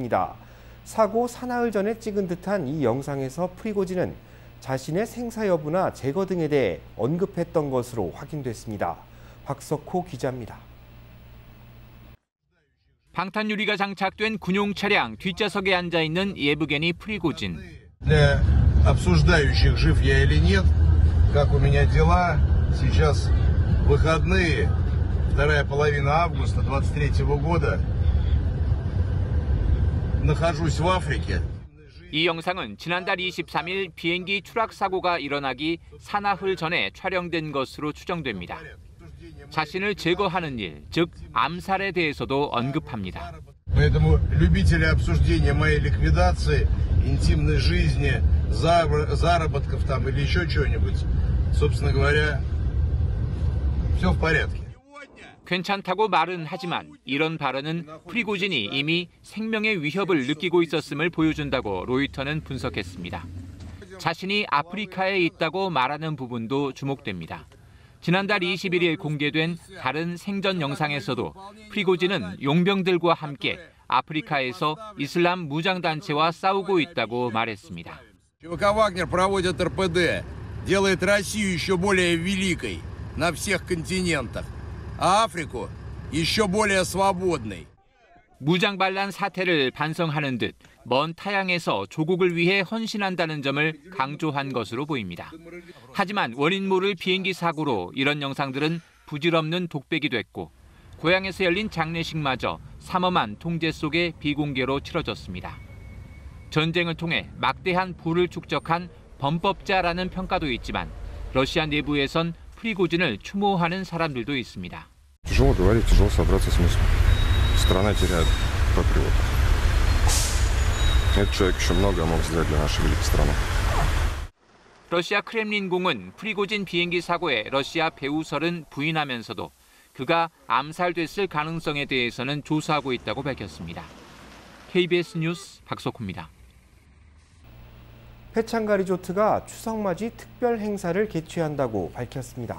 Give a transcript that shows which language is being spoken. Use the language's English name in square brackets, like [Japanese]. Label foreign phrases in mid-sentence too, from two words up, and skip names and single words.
[Korean] 사고 사나흘 전에 찍은 듯한 이 영상에서 프리고진은 자신의 생사 여부나 제거 등에 대해 언급했던 것으로 확인됐습니다. 박석호 기자입니다. 방탄 유리가 장착된 군용 차량 뒷좌석에 앉아 있는 예브게니 프리고진. [Russian] Для обсуждающих, жив я или нет, как у меня дела, сейчас выходные, вторая половина августа 23-го года, нахожусь в Африке. [Korean] 이 영상은 지난달 23일 비행기 추락 사고가 일어나기 사나흘 전에 촬영된 것으로 추정됩니다. 자신을 제거하는 일, 즉 암살에 대해서도 언급합니다. [Russian] Поэтому любители обсуждения моей ликвидации, интимной жизни, заработков там или еще чего-нибудь, собственно говоря, все в порядке. [Korean] 괜찮다고 말은 하지만 이런 발언은 프리고진이 이미 생명의 위협을 느끼고 있었음을 보여준다고 로이터는 분석했습니다. 자신이 아프리카에 있다고 말하는 부분도 주목됩니다. 지난달 21일 공개된 다른 생전 영상에서도 프리고진은 용병들과 함께 아프리카에서 이슬람 무장단체와 싸우고 있다고 말했습니다. [Russian] ЧВК «Вагнер» проводит РПД, делает Россию еще более великой на всех континентах, а Африку еще более свободной. [Korean] 무장 반란 사태를 반성하는 듯 먼 타양에서 조국을 위해 헌신한다는 점을 강조한 것으로 보입니다. 하지만 원인 모를 비행기 사고로 이런 영상들은 부질없는 독백이 됐고 고향에서 열린 장례식마저 삼엄한 통제 속에 비공개로 치러졌습니다. 전쟁을 통해 막대한 부를 축적한 범법자라는 평가도 있지만 러시아 내부에선 프리고진을 추모하는 사람들도 있습니다. [Russian] Тяжело говорить, тяжело собраться с мыслью. Страна теряет патриота. Этот человек еще многое мог сделать для нашей великой страны. [Korean] 러시아 크렘린궁은 프리고진 비행기 사고의 러시아 배후설은 부인하면서도 그가 암살됐을 가능성에 대해서는 조사하고 있다고 밝혔습니다. KBS 뉴스 박석호입니다. 패창가 리조트가 추석맞이 특별 행사를 개최한다고 밝혔습니다.